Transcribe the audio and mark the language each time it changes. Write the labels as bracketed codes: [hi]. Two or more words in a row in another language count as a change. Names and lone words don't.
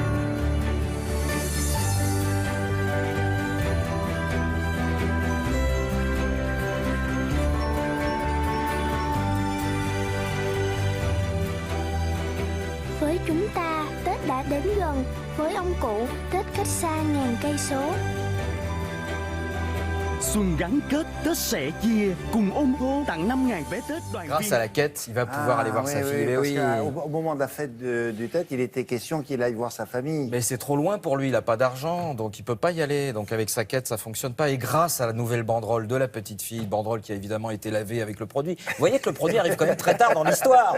[vi] Với chúng ta, Tết đã đến gần. Với ông cụ, Tết cách xa ngàn cây số. Xuân gắn kết, Tết sẻ chia, cùng ôm thô tặng 5.000 vé Tết đoàn [fr] Grâce [vi] viên. [fr] à la quête, il va pouvoir aller voir sa fille. Mais oui. Au moment de la fête du Tet, il était question qu'il aille voir sa famille. Mais c'est trop loin pour lui, il n'a pas d'argent, donc il ne peut pas y aller. Donc avec sa quête, ça ne fonctionne pas. Et grâce à la nouvelle banderole de la petite fille, banderole qui a évidemment été lavée avec le produit, vous voyez que le produit arrive quand même très tard dans l'histoire.